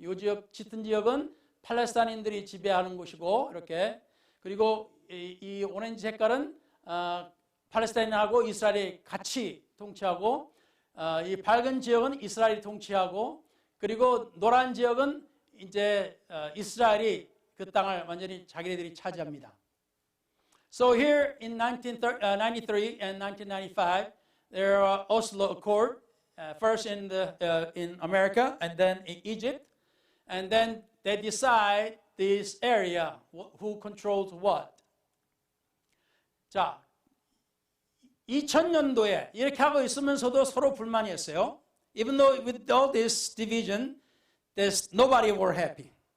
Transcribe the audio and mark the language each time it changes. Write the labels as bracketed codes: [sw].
[ko] 이 지역 짙은 지역은 팔레스타인인들이 지배하는 곳이고 이렇게 그리고 이 오렌지 색깔은 팔레스타인하고 이스라엘이 같이 통치하고 이 밝은 지역은 이스라엘이 통치하고 그리고 노란 지역은 이제 이스라엘이 그 땅을 완전히 자기네들이 차지합니다. [en] So here in 1993 and 1995, there are Oslo Accord, first in America and then in Egypt, and then they decide this area who controls what. [ko] 자, 2000년도에 이렇게 하고 있으면서도 서로 불만이었어요. [en] Even though with all this division, there's nobody were happy.